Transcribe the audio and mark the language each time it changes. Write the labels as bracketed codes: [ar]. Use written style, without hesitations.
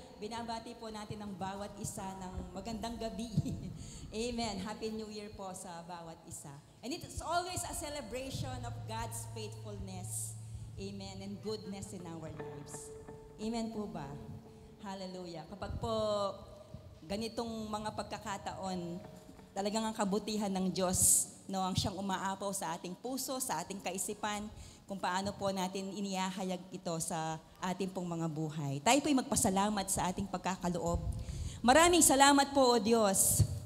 [tl] Binabati po natin ang bawat isa ng magandang gabi. Amen. [en] Happy New Year [tl] po sa bawat isa. [en] And it's always a celebration of God's faithfulness. Amen. And goodness in our lives. [tl] Amen po ba? Hallelujah. Kapag po ganitong mga pagkakataon, talagang ang kabutihan ng Diyos, no, ang siyang umaapaw sa ating puso, sa ating kaisipan, kung paano po natin inihahayag ito sa ating pong mga buhay. Tayo po'y magpasalamat sa ating pagkakaloob. Maraming salamat po, O Diyos.